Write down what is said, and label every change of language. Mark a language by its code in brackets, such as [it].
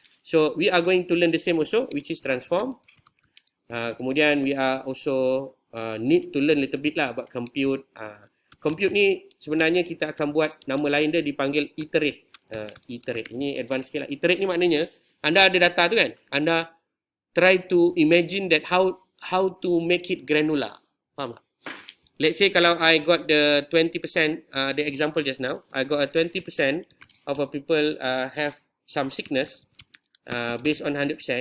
[en] So we are going to learn the same also, which is transform. Kemudian we are also need to learn little bit lah about compute. [ms] Compute ni sebenarnya kita akan buat nama lain dia dipanggil iterate. Iterate. Ini advanced sikit lah. Iterate ni maknanya anda ada data tu kan. [en] Anda try to imagine that how to make it granular. [ms] Faham tak? [en] Let's say kalau I got the 20%, the example just now, I got a 20% of a people have some sickness based on 100%.